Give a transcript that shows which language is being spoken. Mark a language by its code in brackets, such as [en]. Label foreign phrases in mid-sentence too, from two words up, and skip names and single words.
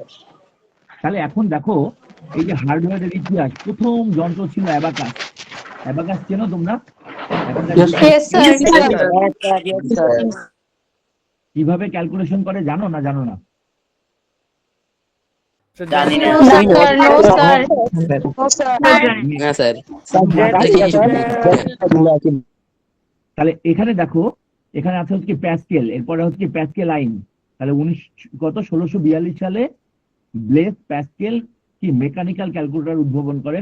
[bn] তাহলে এখন দেখো, এই যে হার্ডওয়্যারের ইতিহাস, প্রথম যন্ত্র ছিল অ্যাবাকাস। অ্যাবাকাস চেনো তোমরা? অ্যাবাকাস [en] Yes, sir. [bn] কিভাবে ক্যালকুলেশন করে জানো না জানো না? জানি না। [en] No, sir. No, sir. [bn] না স্যার। তাহলে এখানে দেখো, এখানে আছে হচ্ছে প্যাসকেল, এরপরে হচ্ছে প্যাসকেল আইন। তাহলে 1642 সালে ব্লেস প্যাসকেল কি [en] mechanical calculator [bn] উদ্ভাবন করেন।